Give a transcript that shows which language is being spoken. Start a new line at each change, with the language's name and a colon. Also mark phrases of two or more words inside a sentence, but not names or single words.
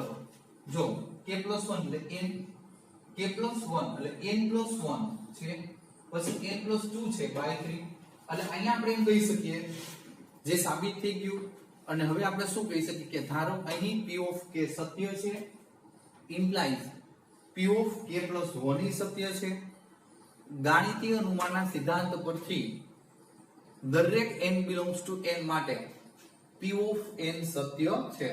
Gujarati: જો
English: k plus 1
Gujarati: એટલે
English: n k plus 1
Gujarati: એટલે
English: n plus 1
Gujarati: છે પછી
English: n plus 2
Gujarati: છે
English: by 3
Gujarati: એટલે અહીંયા આપણે એમ કહી શકીએ જે સાબિત થઈ ગયું. અને હવે આપણે શું કહી શકીએ કે ધારો અહીં
English: p of k
Gujarati: સત્ય છે
English: implies p of k plus 1
Gujarati: સત્ય છે. ગાણિતીય અનુમાનના સિદ્ધાંત પરથી દરેક
English: n belongs to n
Gujarati: માટે
English: p of n
Gujarati: સત્ય છે.